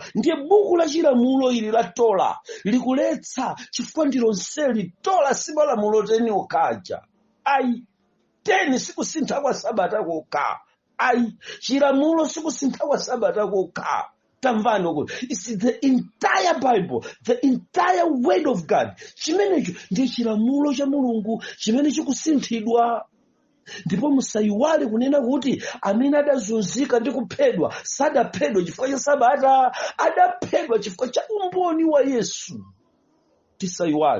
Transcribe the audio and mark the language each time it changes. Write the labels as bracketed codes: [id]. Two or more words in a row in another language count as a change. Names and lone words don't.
[ny] Ndiye buku la chilamulo ili la Tola likuletsa chifukwa ndilonseli Tola simalamulo teni okaja. Ayi, 10 sikusintha kwa sabata kokha. Ayi, chilamulo sikusintha kwa sabata kokha. Tamvano ko. [en] It's the entire Bible, the entire word of God. [ny] Chimenecho ndiye chilamulo cha Mulungu chimene chikusinthidwa. Ndipo musayiwale kunena kuti amene adazunzika ndi kuphedwa sadaphedwa chifukwa cha sabata, adaphedwa chifukwa cha umboni wa Yesu. Tisayiwale.